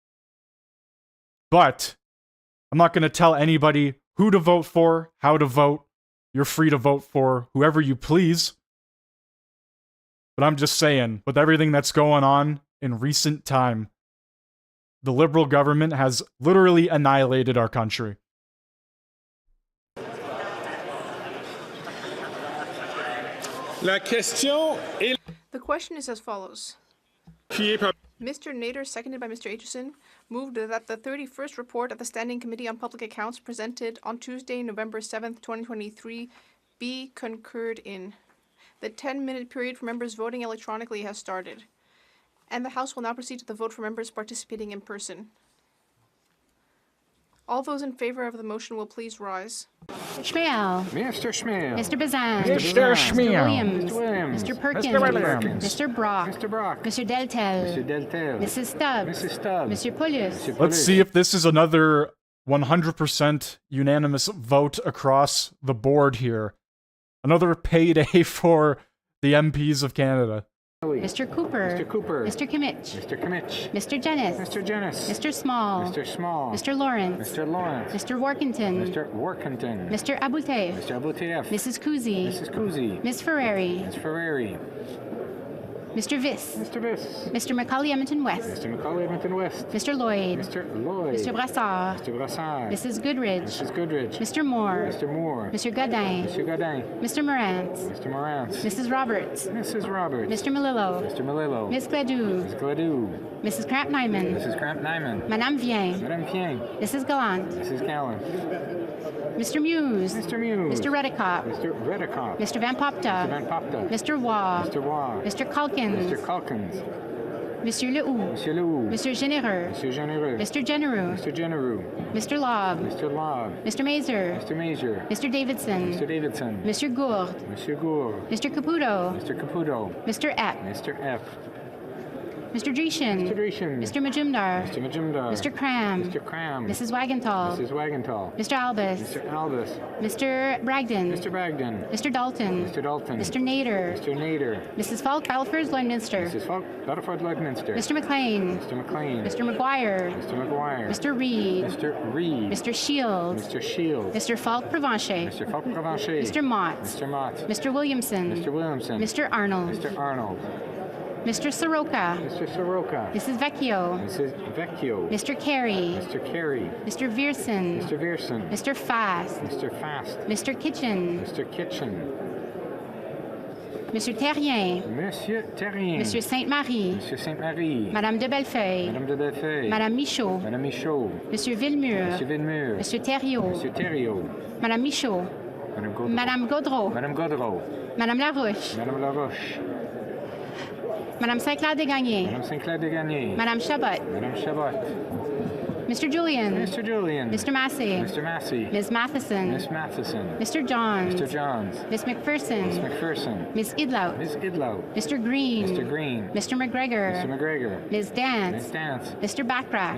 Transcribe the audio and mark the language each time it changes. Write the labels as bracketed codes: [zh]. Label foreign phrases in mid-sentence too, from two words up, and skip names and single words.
[en] But I'm not going to tell anybody who to vote for, how to vote. You're free to vote for whoever you please. But I'm just saying, with everything that's going on in recent time, the Liberal government has literally annihilated our country. [fr] La question est... [en] The question is as follows. Mr. Nader, seconded by Mr. Aitchison, moved that the 31st report of the Standing Committee on Public Accounts presented on Tuesday, November 7th, 2023, be concurred in. The 10-minute period for members voting electronically has started, and the House will now proceed to the vote for members participating in person. All those in favor of the motion will please rise. Schmiel. Mr. Schmiel. Mr. Bazan. Mr. Schmiel. Williams. Mr. Williams. Mr. Perkins. Mr. Williams. Mr. Brock. Mr. Brock. Mr. Deltel. Mr. Deltel. Mrs. Stubbs. Mrs. Stubbs. Mr. Pulius. Let's see if this is another 100% unanimous vote across the board here. Another payday for the MPs of Canada. Mr. Cooper. Mr. Cooper. Mr. Kimmich. Mr. Kimmich. Mr. Jennis. Mr. Jennis. Mr. Small. Mr. Small. Mr. Lawrence. Mr. Lawrence. Mr. Workington. Mr. Workington. Mr. Aboutef. Mr. Aboutef. Mrs. Kuzi. Mrs. Kuzi. Ms. Ferrari. Ms. Ferrari. Mr. Viss. Mr. Viss. Mr. Macaulay Edmonton West. Mr. Macaulay Edmonton West. Mr. Lloyd. Mr. Lloyd. Mr. Brassard. Mr. Brassard. Mrs. Goodridge. Mrs. Goodridge. Mr. Moore. Mr. Moore. Mr. Godin. Mr. Godin. Mr. Morant. Mr. Morant. Mrs. Roberts. Mrs. Roberts. Mr. Melillo. Mr. Melillo. Ms. Gladue. Ms. Gladue. Mrs. Cramp-Nyman. Mrs. Cramp-Nyman. Madame Vien. Madame Vien. Mrs. Gallant. Mrs. Gallant. Mr. Muse. Mr. Muse. Mr. Redicott. Mr. Redicott. Mr. Van Popta. Mr. Van Popta. Mr. Waugh. Mr. Waugh. Mr. Calkins. Mr. Calkins. Monsieur Lehoux. Monsieur Lehoux. Mr. Généreux. Monsieur Généreux. Mr. Genereux. Mr. Genereux. Mr. Lobb. Mr. Lobb. Mr. Mazer. Mr. Mazer. Mr. Davidson. Mr. Davidson. Monsieur Gourde. Monsieur Gourde. Mr. Caputo. Mr. Caputo. Mr. Epp. Mr. Epp. Mr. Dreeshen. Mr. Dreeshen. Mr. Majumdar. Mr. Majumdar. Mr. Cram. Mr. Cram. Mrs. Wagenthal. Mrs. Wagenthal. Mr. Albus. Mr. Albus. Mr. Bragdon. Mr. Bragdon. Mr. Dalton. Mr. Dalton. Mr. Nader. Mr. Nader. Mrs. Falk, Balfour's Lloydminster. Mrs. Falk, Rutherford Lloydminster. Mr. McLean. Mr. McLean. Mr. McGuire. Mr. McGuire. Mr. Reed. Mr. Reed. Mr. Shields. Mr. Shields. Mr. Falk Provencher. Mr. Falk Provencher. Mr. Mott. Mr. Mott. Mr. Williamson. Mr. Williamson. Mr. Arnold. Mr. Arnold. Mr. Soroka. Mr. Soroka. Mrs. Vecchio. Mrs. Vecchio. Mr. Carey. Mr. Carey. Mr. Vierson. Mr. Vierson. Mr. Fast. Mr. Fast. Mr. Kitchen. Mr. Kitchen. Monsieur Terrien. Monsieur Terrien. Monsieur Sainte-Marie. Monsieur Sainte-Marie. Madame de Bellefeuille. Madame de Bellefeuille. Madame Michaud. Madame Michaud. Monsieur Villemur. Monsieur Villemur. Monsieur Thériault. Monsieur Thériault. Madame Michaud. Madame Gaudreau. Madame Gaudreau. Madame Gaudreau. Madame Larouche. Madame Laroche. Madame Saint-Clair Desgagnés. Madame Saint-Clair Desgagnés. Madame Chabot. Madame Chabot. Mr. Julian. Mr. Julian. Mr. Massey. Mr. Massey. Ms. Matheson. Miss Matheson. Mr. Johns. Mr. Johns. Miss McPherson. Miss McPherson. Miss Idlow. Miss Idlow. Mr. Green. Mr. Green. Mr. McGregor. Mr. McGregor. Ms. Dance. Miss Dance. Mr. Backrack.